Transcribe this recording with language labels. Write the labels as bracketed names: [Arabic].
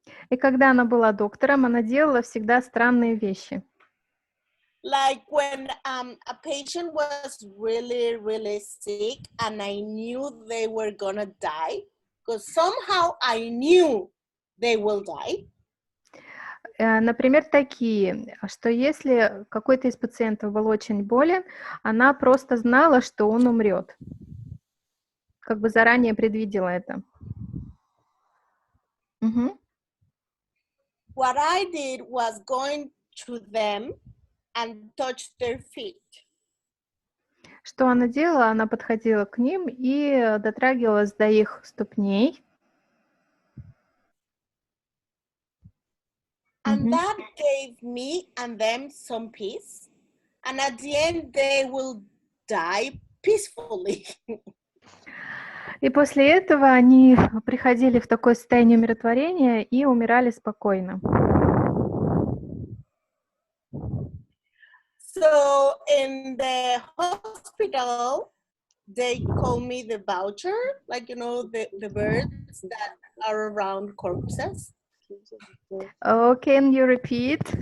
[Russian] И когда она была доктором, она делала всегда странные вещи. [English] Like when a patient was really, really sick and I knew they were gonna die, because somehow I knew they will die. [Russian] Например, такие, что если какой-то из пациентов был очень болен, она просто знала, что он умрет. Как бы заранее предвидела это. Мгм. [English] What I did was going to them and touch their feet. [Russian] Что она делала? Она подходила к ним и дотрагивалась до их ступней. [English] And Мгм. that gave me and them some peace. And at the end, they will die peacefully. [Russian] И после этого они приходили в такое состояние умиротворения и умирали спокойно. [English] So in the hospital, they call me the voucher, like, you know, the birds that are around corpses. Oh, can you repeat?